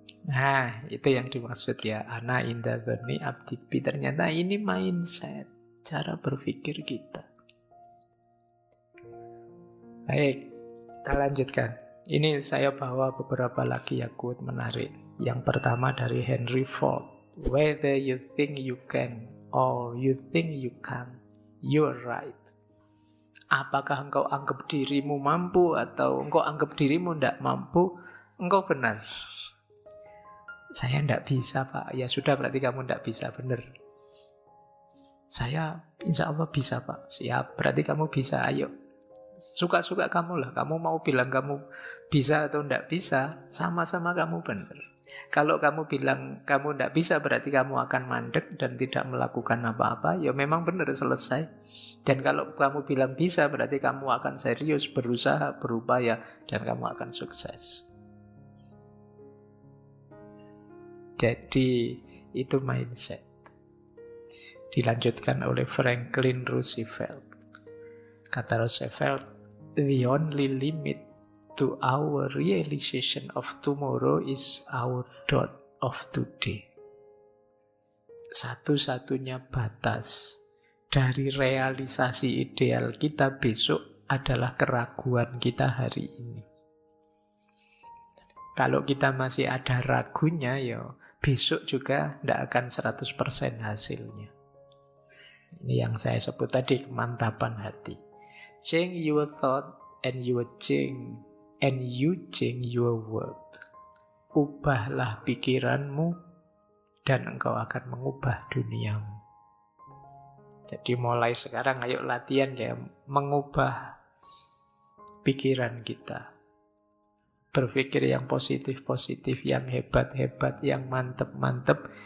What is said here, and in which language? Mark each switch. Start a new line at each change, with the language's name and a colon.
Indonesian: Nah, itu yang dimaksud ya.
Arabic: Ana inda dzanni abdi bi.
Indonesian: Ternyata ini mindset, cara berpikir kita. Baik, kita lanjutkan. Ini saya bawa beberapa lagi ya quote menarik. Yang pertama dari Henry Ford.
English: Whether you think you can or you think you can't, you're right.
Indonesian: Apakah engkau anggap dirimu mampu atau engkau anggap dirimu tidak mampu, engkau benar. Saya tidak bisa Pak. Ya sudah, berarti kamu tidak bisa, benar. Saya insya Allah bisa Pak. Siap, berarti kamu bisa, ayo. Suka-suka kamu lah. Kamu mau bilang kamu bisa atau tidak bisa, sama-sama kamu benar. Kalau kamu bilang kamu tidak bisa, berarti kamu akan mandek dan tidak melakukan apa-apa, ya memang benar, selesai. Dan kalau kamu bilang bisa, berarti kamu akan serius, berusaha, berupaya, dan kamu akan sukses. Jadi itu mindset. Dilanjutkan oleh Franklin Roosevelt.
English: Kata Roosevelt, the only limit to our realization of tomorrow is our doubt of today.
Indonesian: Satu-satunya batas dari realisasi ideal kita besok adalah keraguan kita hari ini. Kalau kita masih ada ragunya, ya besok juga tidak akan 100% hasilnya. Ini yang saya sebut tadi, kemantapan hati.
English: Change your thought and you change your world.
Indonesian: Ubahlah pikiranmu dan engkau akan mengubah duniamu. Jadi mulai sekarang ayo latihan ya, mengubah pikiran kita. Berpikir yang positif-positif, yang hebat-hebat, yang mantep-mantep.